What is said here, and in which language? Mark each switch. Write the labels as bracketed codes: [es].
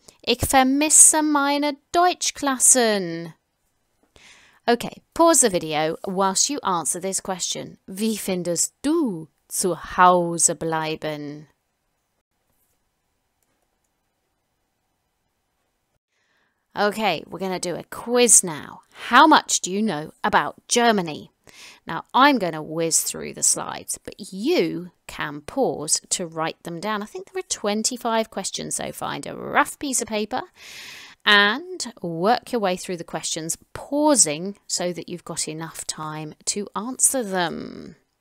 [de] Ich vermisse meine Deutschklassen. [en] Okay, pause the video whilst you answer this question. [de] Wie findest du zu Hause bleiben? [en] Okay, we're going to do a quiz now. How much do you know about Germany? Now, I'm going to whiz through the slides, but you can pause to write them down. I think there are 25 questions, so find a rough piece of paper and work your way through the questions, pausing so that you've got enough time to answer them.